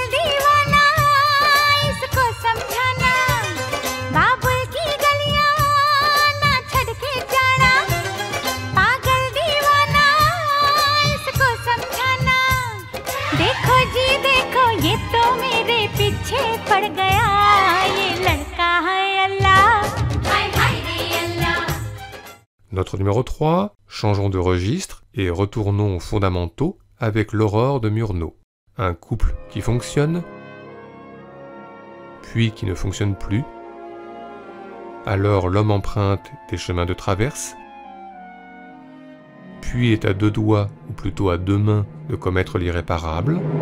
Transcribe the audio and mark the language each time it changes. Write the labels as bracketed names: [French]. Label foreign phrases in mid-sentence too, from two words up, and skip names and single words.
[Hindi] दीवाना इसको समझाना बाबुल की गलियां ना छड़ के जाना पागल दीवाना इसको समझाना देखो जी देखो ये तो मेरे पीछे पड़ गया ये लड़का है अल्लाह [French] Notre numéro 3, changeons de registre et retournons aux fondamentaux avec l'Aurore de Murnau. Un couple qui fonctionne, puis qui ne fonctionne plus. Alors l'homme emprunte des chemins de traverse, puis est à deux doigts, ou plutôt à deux mains, de commettre l'irréparable.